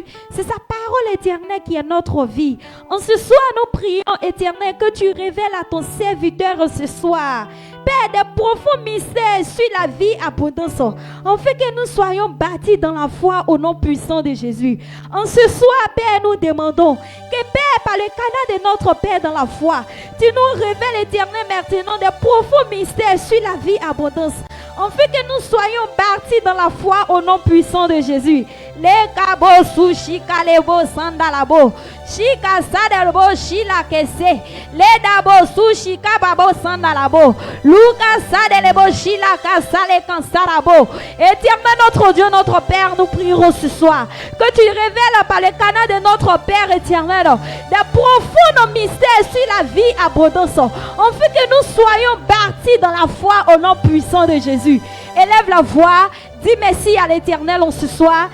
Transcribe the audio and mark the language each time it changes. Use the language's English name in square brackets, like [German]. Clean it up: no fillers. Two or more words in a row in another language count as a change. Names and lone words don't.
[French] C'est sa parole éternelle qui est notre vie. En ce soir, nous prions, Éternel, que tu révèles à ton serviteur ce soir, Père, des profonds mystères sur la vie abondance, afin que nous soyons bâtis dans la foi au nom puissant de Jésus. En ce soir, Père, nous demandons que, Père, par le canal de notre Père dans la foi, tu nous révèles, Éternel, maintenant des profonds mystères sur la vie abondance, afin que nous soyons bâtis dans la foi au nom puissant de Jésus. Le kabo sushika lebo sandalabo, shika sadelbo shila kese, le dabo sushika babo sandalabo, luka sadelebo shila kasale kansarabo. Éternel notre Dieu, notre Père, nous prierons ce soir que tu révèles par le canal de notre Père éternel des profonds mystères sur la vie abondance, afin que nous soyons bâtis dans la foi au nom puissant de Jésus. Élève la voix, Dis merci à l'Éternel en ce soir.